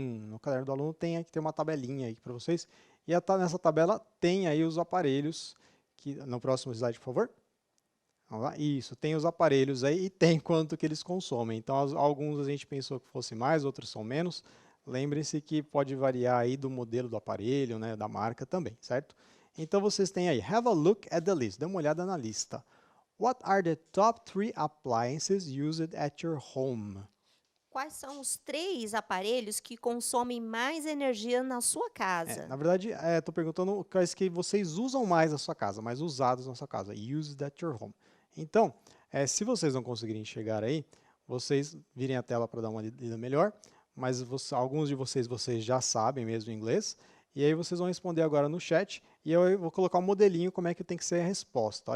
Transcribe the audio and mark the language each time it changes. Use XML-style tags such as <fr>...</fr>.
<pt>No caderno do aluno tem uma tabelinha aí para vocês. E nessa tabela tem aí os aparelhos, no próximo slide, por favor. Vamos lá. Isso, tem os aparelhos aí e tem quanto que eles consomem. Então, alguns a gente pensou que fosse mais, outros são menos. Lembrem-se que pode variar aí do modelo do aparelho, né, da marca também, certo? Então, vocês têm aí,</pt> <en>have a look at the list.</en> <pt>Dê uma olhada na lista.</pt> <en>What are the top 3 appliances used at your home?</en> <pt>Quais são os 3 aparelhos que consomem mais energia na sua casa? Na verdade, estou perguntando quais que vocês usam mais na sua casa, mais usados na sua casa.</pt> <en>Used at your home.</en> <pt>Então, se vocês não conseguirem chegar aí, vocês virem a tela para dar uma lida melhor, mas alguns de vocês já sabem mesmo inglês, e aí vocês vão responder agora no chat, e eu vou colocar um modelinho como é que tem que ser a resposta.</pt>